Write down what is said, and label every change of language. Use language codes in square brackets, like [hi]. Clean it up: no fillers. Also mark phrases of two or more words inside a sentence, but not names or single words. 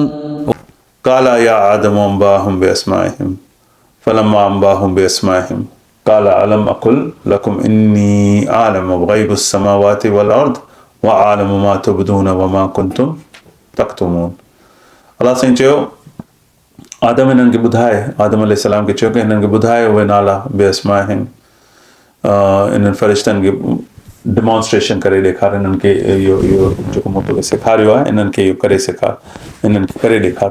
[ar] قال يا آدم أنبأهم بأسمائهم فلما أنبأهم بأسمائهم قال ألم أقل لكم إني أعلم غيب السماوات والأرض وأعلم ما تبدون وما كنتم تكتمون. [sd] अलाह साईं चयो आदम हिननि खे ॿुधाए, आदम अलैहिस्सलाम खे चयो कि हिननि खे ॿुधाए उहे नाला बेअस्माइहिम। इन्हनि फ़रिश्तनि खे डिमॉन्स्ट्रेशन करे ॾेखार, हिननि खे इहो जेको मूं तोखे सेखारियो आहे इन्हनि खे इहो करे सेखार, इन्हनि खे करे ॾेखार।